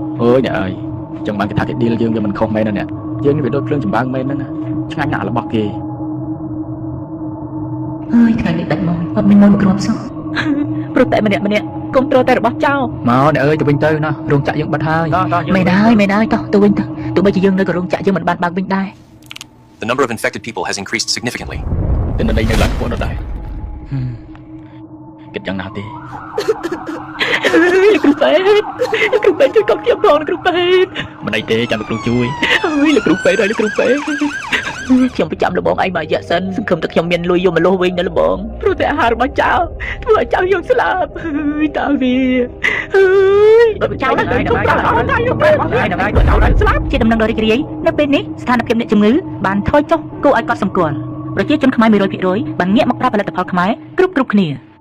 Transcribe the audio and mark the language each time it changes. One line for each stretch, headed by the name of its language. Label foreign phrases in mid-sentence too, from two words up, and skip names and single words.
Khmer: អើយអ្នកអើយចឹងបានគេថាគេឌីលយើងវាមិនខុសមែនណាអ្នកយើងនេះវាដូចភ្លើងចម្បាំងមែនណាឆ្ងាញ់ណាស់របស់គេ ហើយថ្ងៃនេះដាច់មកអត់មានមកគ្រាប់សោះព្រោះតែម្នាក់គុំត្រូវតែរបស់ចៅ មកអ្នកអើយទៅវិញទៅណារោងចក្រយើងបិទហើយ មែនហើយតោះទៅវិញទៅទោះបីជាយើងនៅក្នុងរោងចក្រយើងមិនបានបើកវិញដែរ
English: The number of infected people has increased significantly.
Khmer: តែនៅនេះនៅឡើងខ្លួនដែរគិតយ៉ាងណាទេ លោកគ្រូពេទ្យជួយកុំជាបងលោកគ្រូពេទ្យ មិនអីទេចាំលោកគ្រូជួយ ហើយលោកគ្រូពេទ្យខ្ញុំប្រចាំលបងឯងមករយៈសិនសង្ឃឹមតែខ្ញុំមានលុយយកមកលោះវិញណាលបងព្រោះតែអាហាររបស់ចៅធ្វើឲ្យចៅយើងស្លាប់ហើយតើវាហើយចៅហ្នឹងខ្ញុំប្រាប់អត់ថាយកទៅស្លាប់ជាដំណឹងដ៏រីករាយនៅពេលនេះស្ថានភាពអ្នកជំងឺបានថយចុះគួរឲ្យកត់សម្គាល់ប្រជាជនខ្មែរ 100% បានងាកមកប្រើផលិតផលខ្មែរគ្រប់គ្នា